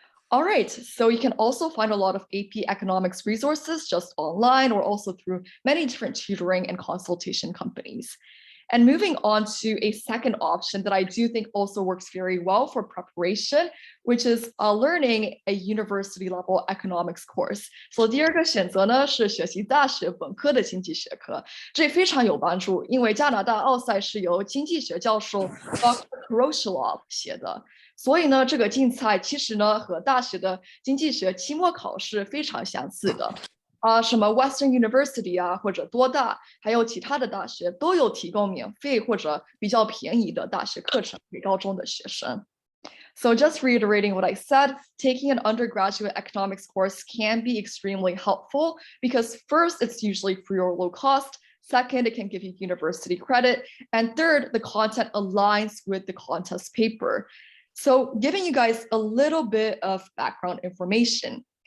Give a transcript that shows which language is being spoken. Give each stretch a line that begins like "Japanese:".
English: All right, so you can also find a lot of AP Economics resources just online or also through many different tutoring and consultation companies. And moving on to a second option that I do think also works very well for preparation, which is learning a university level economics course.
Chinese: So 第二个选择呢是学习大学本科的经济学科，这非常有帮助，因为加拿大奥赛是由经济学教授 Dr. Kroshelov 写的。所以呢，这个竞赛其实呢和大学的经济学期末考试非常相似的。什么 Western University 啊，或者多大，还有其他的大学都有提供免费或者比较便宜的大学课程给高中的学生。
English: So just reiterating what I said, taking an undergraduate economics course can be extremely helpful because first, it's usually free or low cost. Second, it can give you university credit. And third, the content aligns with the contest paper. So giving you guys a little bit of background information.